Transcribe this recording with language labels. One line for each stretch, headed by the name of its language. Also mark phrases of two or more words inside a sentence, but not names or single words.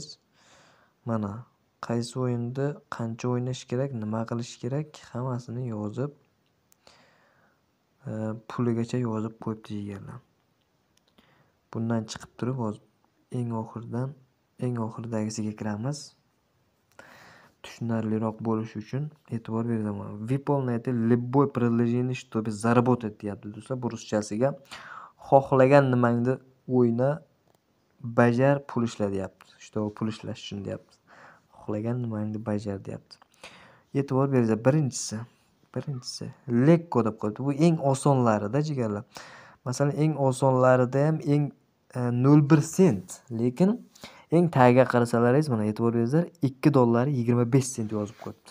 Uzbek: Mana qaysi o'yinda qancha o'ynash kerak, nima qilish kerak, hammasini yozib puligacha yozib qo'yibdi jigarlar. Bundan chiqib turib hozir eng oxiridagisiga kiramiz. Tushunarliroq bo'lishi uchun e'tibor beringlar.
Russian: Выполняйте любое предложение, чтобы заработать
Uzbek: deyapti do'stlar, bu ruschasiga. Xohlagan nimangni o'yna, bajar, pul ishla deyapti. Что pul ishlash uchun deyapti. Xohlagan nimangni bajar deyapti. E'tibor beringlar, birinchisi lekko deb qo'yibdi. Bu eng osonlarida jigarlar. Masalan, eng osonlarida ham eng 0.1 sent, lekin eng tagiga qarasalaringiz, mana e'tibor beringlar, $2.25 sent yozib qo'yibdi.